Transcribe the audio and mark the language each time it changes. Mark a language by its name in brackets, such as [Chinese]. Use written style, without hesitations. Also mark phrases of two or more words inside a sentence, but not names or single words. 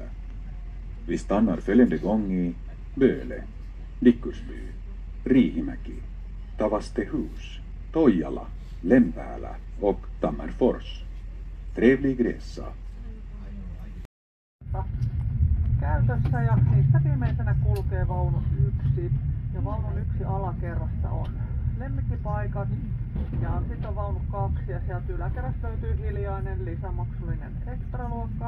[Swedish] Vi stannar följande gång i Böle, Dickursby, Riihimäki, Tavastehus, Toijala, Lempäälä och Tammerfors. Trevlig resa. [Finnish] Käytössä ja niistä viimeisenä kulkee vaunu 1 ja vaunun 1 alakerrasta on lemmikkipaikat ja sitten on vaunu 2 ja sieltä yläkerrasta löytyy hiljainen lisämaksullinen ekstraluokka.